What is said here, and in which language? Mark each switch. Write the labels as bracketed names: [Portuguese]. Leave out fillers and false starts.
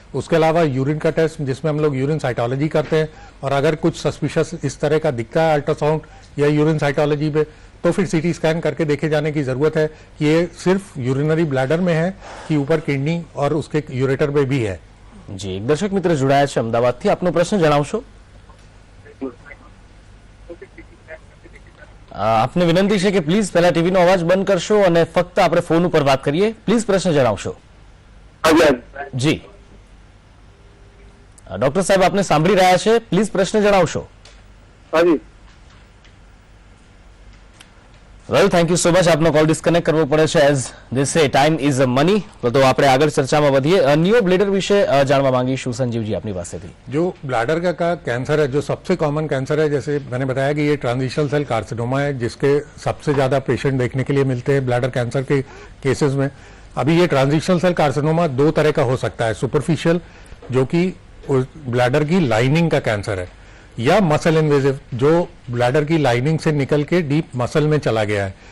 [Hindi] उसके अलावा यूरिन का टेस्ट जिसमें हम लोग यूरिन साइटोलॉजी करते हैं, और अगर कुछ सस्पिशियस इस तरह का दिखता है अल्ट्रासाउंड या यूरिन साइटोलॉजी पे तो फिर सीटी स्कैन करके देखे जाने की जरूरत है कि ये सिर्फ यूरिनरी ब्लैडर में है कि ऊपर किडनी और उसके यूरेटर में भी है। जी, एक दर्शक मित्र जोड़ाया [Gujarati] છે અમદાવાદથી, આપનો પ્રશ્ન જણાવશો। આપને વિનંતી છે કે પ્લીઝ પહેલા ટીવીનો અવાજ બંધ કરશો અને ફક્ત આપણે ફોન ઉપર વાત કરીએ। પ્લીઝ પ્રશ્ન જણાવશો। જી ડોક્ટર સાહેબ આપને સાંભળી રહ્યા છે, પ્લીઝ પ્રશ્ન જણાવશો। [English] Well, thank you so much. [Gujarati] આપનો કોલ ડિસ્કનેક્ટ કરવો પડે છે [English] As they say time is money. [Gujarati] તો આપણે આગળ ચર્ચામાં વધીએ। નિયો બ્લેડર વિશે જાણવા માંગીશું સંજીવજી આપની પાસેથી। [Hindi] जो ब्लैडर का कैंसर है, जो सबसे कॉमन कैंसर है, जैसे मैंने बताया कि ये ट्रांजिशनल सेल कार्सिनोमा है, जिसके सबसे ज्यादा पेशेंट देखने के लिए मिलते हैं ब्लैडर कैंसर के केसेस में। अभी ये ट्रांजिशनल सेल कार्सिनोमा 2 तरह का हो सकता है, सुपरफिशियल जो कि ब्लैडर की लाइनिंग का कैंसर है, या मसल इन्वेजिव जो ब्लैडर की लाइनिंग से निकल के डीप मसल में चला गया है।